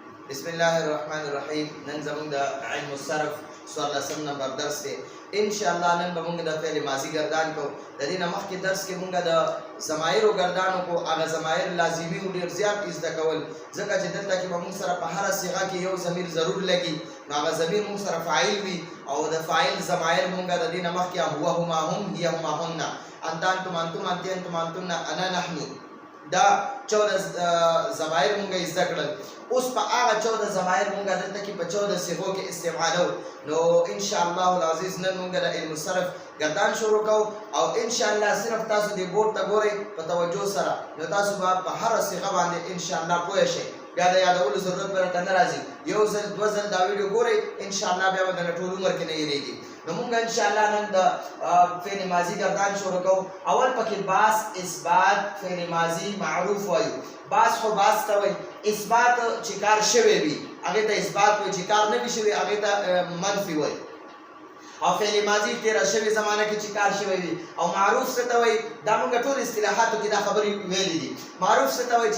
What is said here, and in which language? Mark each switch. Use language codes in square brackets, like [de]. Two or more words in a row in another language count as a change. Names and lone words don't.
[ar] بسم الله الرحمن الرحیم. [ps] نن زموږ د [ar] علم الصرف [ps] 14 نمبر درس دی. [ar] ان شاء الله [ps] نن به موږ د [ar] فعل ماضی [ps] گردان کو. د دې نه مخکې درس کې موږ د ضمایر گردانو کو. هغه ضمایر لازمي او ډیر زیات زده کول، ځکه چې دلته کې موږ سره په هر صيغه کې یو ضمیر ضرور لګي. هغه ضمیر موږ سره فاعل وي او د فاعل ضمایر موږ د دې نه مخکې [ar] هو هما هم هي هما هن انت انتم انتم انتم انتن انا نحن [ps] دا 14 ضمایر مونږه زده کړل. اوس په هغه 14 ضمایر مونږه دلته کې په 14 صيغو کې استعمالو. نو [ar] ان شاء الله العزیز [ps] نن مونږه د [ar] علم الصرف [ps] گردان شروع کوو او [ar] ان شاء الله [ps] صرف تاسو دې بورډ ته ګورئ په توجه سره، نو تاسو به په هر صيغه باندې [ar] ان شاء الله [ps] پوه شئ. بیا د یادولو ضرورت به نه راځي. یو ځل دوه ځل دا ویډیو ګورئ [ar] ان شاء الله [ps] بیا به د ټول عمر کې نه هېرېږي. نو مونږ [ar] ان شاء الله [ps] نن د [ar] فعل ماضی [ps] گردان شروع کوو. اول پکې باس اثبات [ar] فعل ماضی معروف [ps] وایو. باس خو باس ته وایي، اثبات چې کار شوی وي هغې ته اثبات وایي، چې کار نه وي شوی هغې ته منفي وایي. او [ar] فعل ماضی [ps] تیره شوې زمانه کې چې کار شوی وي. او معروف څه ته وایي؟ دا موږ ټول اصطلاحاتو کې دا خبرې ویلې دي. معروف څه ته وایي؟